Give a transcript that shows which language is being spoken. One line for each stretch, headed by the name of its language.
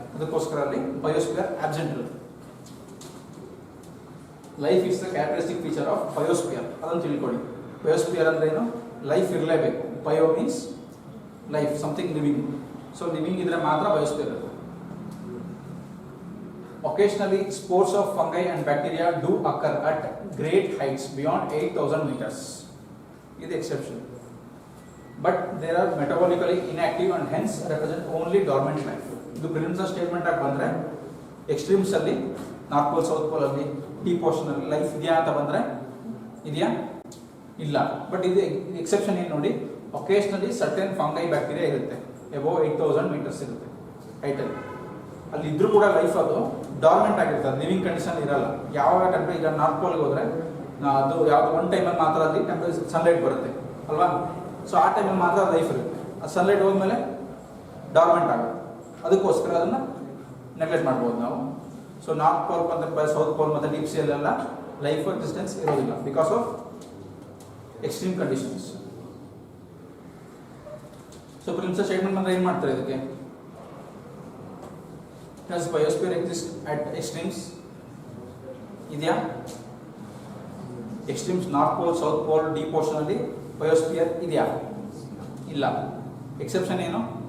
Kannada: ಅದಕ್ಕೋಸ್ಕರ ಅಲ್ಲಿ biosphere absent ಇರುತ್ತೆ.
English: life is the characteristic feature of biosphere,
Kannada: ಅದನ್ನು ತಿಳ್ಕೊಳ್ಳಿ. ಬಯೋಸ್ಪಿಯರ್ ಅಂದ್ರೆ ಏನು? ಲೈಫ್ ಇರಲೇಬೇಕು.
English: Bio means life, something living.
Kannada: So living ಇದ್ರೆ ಮಾತ್ರ ಬಯೋಸ್ಪಿಯರ್ ಇರುತ್ತೆ.
English: occasionally spores of fungi and bacteria do occur at great heights beyond 8,000 meters. Is the exception. But they are metabolically inactive and hence represent only dormant life.
Kannada: ಇದು prelims statement ಆಗಿ ಬಂದರೆ extremes ಅಲ್ಲಿ north pole south pole ಅಲ್ಲಿ deep ocean ಅಲ್ಲಿ life ಇದೆಯಾ ಅಂತ ಬಂದರೆ ಇದೆಯಾ ಇಲ್ಲ. ಬಟ್ ಇದು ಎಕ್ಸೆಪ್ಷನ್ ಏನು ನೋಡಿ, ಒಕೇಶನಲಿ ಸರ್ಟೆನ್ ಫಂಗೈ ಬ್ಯಾಕ್ಟೀರಿಯಾ ಇರುತ್ತೆ, ಎಬೋ 8,000 ಮೀಟರ್ಸ್ ಇರುತ್ತೆ ಹೈಟಲ್ಲಿ. ಅಲ್ಲಿ ಇದ್ರೂ ಕೂಡ ಲೈಫ್ ಅದು ಡಾರ್ಮೆಂಟ್ ಆಗಿರ್ತದೆ, ಲಿವಿಂಗ್ ಕಂಡೀಷನ್ ಇರಲ್ಲ. ಯಾವಾಗ ಟೆಂಪ್ರೇಚರ್ ಈಗ ನಾರ್ತ್ ಪೋಲ್ಗೆ ಹೋದರೆ ಅದು ಯಾವುದು ಒನ್ ಟೈಮಲ್ಲಿ ಮಾತ್ರ ಅಲ್ಲಿ ಟೆಂಪ್ರೇಚರ್ ಸನ್ಲೈಟ್ ಬರುತ್ತೆ ಅಲ್ವಾ, ಸೊ ಆ ಟೈಮಲ್ಲಿ ಮಾತ್ರ ಲೈಫ್ ಇರುತ್ತೆ. ಆ ಸನ್ಲೈಟ್ ಹೋದ್ಮೇಲೆ ಡಾರ್ಮೆಂಟ್ ಆಗುತ್ತೆ, ಅದಕ್ಕೋಸ್ಕರ ಅದನ್ನು ನೆಗ್ಲೆಕ್ಟ್ ಮಾಡ್ಬೋದು ನಾವು. ಸೊ ನಾರ್ತ್ ಪೋಲ್ ಮತ್ತು ಸೌತ್ ಪೋಲ್ ಮತ್ತು ಡೀಪ್ ಸಿಯಲ್ಲೆಲ್ಲ ಲೈಫ್ ಎಕ್ಸಿಸ್ಟೆನ್ಸ್ ಇರೋದಿಲ್ಲ
English: Because of extreme conditions.
Kannada: So princess statement ಅಂದ್ರೆ ಏನು ಮಾಡ್ತಾರೆ ಇದಕ್ಕೆ?
English: Does biosphere exist at extremes?
Kannada: ಇದೆಯಾ? Extremes north pole south pole deep ocean ಅಲ್ಲಿ ಬಯೋಸ್ಫಿಯರ್ ಇದೆಯಾ? ಇಲ್ಲ. ಎಕ್ಸೆಪ್ಷನ್ ಏನು?